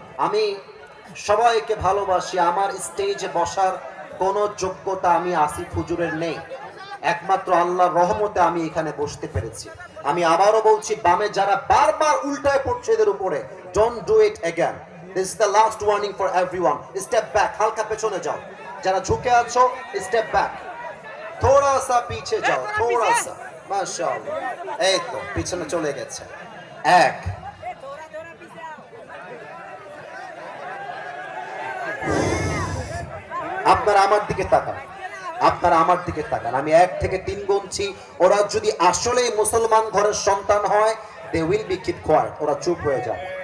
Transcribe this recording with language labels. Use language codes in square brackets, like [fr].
[bn] আমি সবাইকে ভালোবাসি, আমার স্টেজে বসার কোনো যোগ্যতা আমি আসিফ হুজুরের নেই, একমাত্র আল্লাহর রহমতে আমি এখানে বসতে পেরেছি। আমি আবারও বলছি, বামে যারা বারবার উল্টায় পড়ছে এদের উপরে, [en] Don't do it again. This is the last warning for everyone. Step back, [bn] হালকা পেছনে যাও। যারা ঝুঁকে আছো [en] step back, [hi] थोड़ा सा पीछे जाओ, थोड़ा सा। [bn] माशाআল্লাহ, এই তো পিছনে চলে গেছে। 1। আপনারা আমার দিকে তাকান, আপনারা আমার দিকে তাকান। আমি 1 থেকে 3 গুনছি। ওরা যদি আসলেই মুসলমান ঘরের সন্তান হয়, [en] they will be keep quiet, [bn] ওরা চুপ হয়ে যাবে।